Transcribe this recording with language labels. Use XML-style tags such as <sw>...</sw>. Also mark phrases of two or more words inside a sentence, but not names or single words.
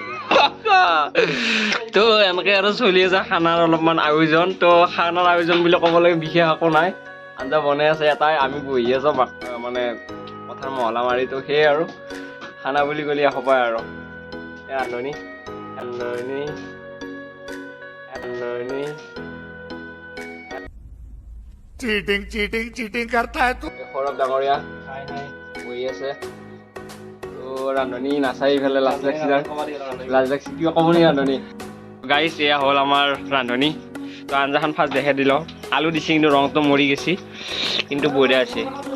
<as>তো এনেকৈ আৰু চলি আছে খানাৰ অলপমান আয়োজন তো খানাৰ আয়োজন বুলি ক'বলৈ বিশেষ একো নাই আঞ্জা বনাই আছে এটাই আমি বহি আছোঁ মানে কথাৰ মহলা মাৰি তো সেয়ে আৰু খানা বুলি ক'লে এসোপাই আৰু ৰান্ধনি</as> <hi>चीटिंग करता है तू</hi> <as>সৌৰভ ডাঙৰীয়া বহি আছে তো ৰান্ধনি নাচাই ইফালে লাজ লাগছি কিবা ক'ব নি ৰান্ধনি গাইছ এয়া হ'ল আমাৰ ৰান্ধনি তো আঞ্জাখন ফাৰ্ষ্ট দেখাই দিলোঁ আলু দিছে কিন্তু ৰংটো মৰি গৈছে কিন্তু বঢ়িয়া আছে</as>